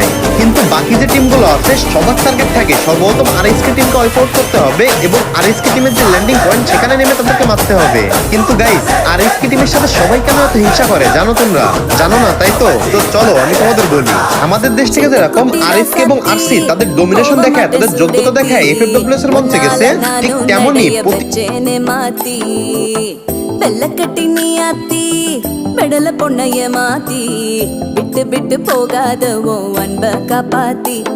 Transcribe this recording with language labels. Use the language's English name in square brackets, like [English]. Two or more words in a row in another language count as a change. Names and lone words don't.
[Bangla] কিন্তু বাকি যে টিমগুলো আছে সবার টার্গেট থাকে সর্বপ্রথম আরএসকে টিমকে [English] wipe out [Bangla] করতে হবে এবং আরএসকে টিমের যে [English] landing point [Bangla] সেখানে নেমে তাদেরকে মারতে হবে। কিন্তু গাইস, আরএসকে টিমের সাথে সবাই কেন এত হিংসা করে জানো তোমরা? জানো না তাই তো? তো চলো আমি তোমাদের বলি। আমাদের দেশ থেকে যেরকম আরএসকে এবং আরসি তাদের ডোমিনেশন দেখায়, তাদের যোগ্যতা দেখায় এফএফডব্লিউএস এর মঞ্চে গেছে, ঠিক তেমনই [Tamil] வெள்ளக்கட்டி நீ ஆத்தி பெடல பொண்ணைய மாத்தி விட்டு விட்டு போகாத ஓ அன்ப காப்பாத்தி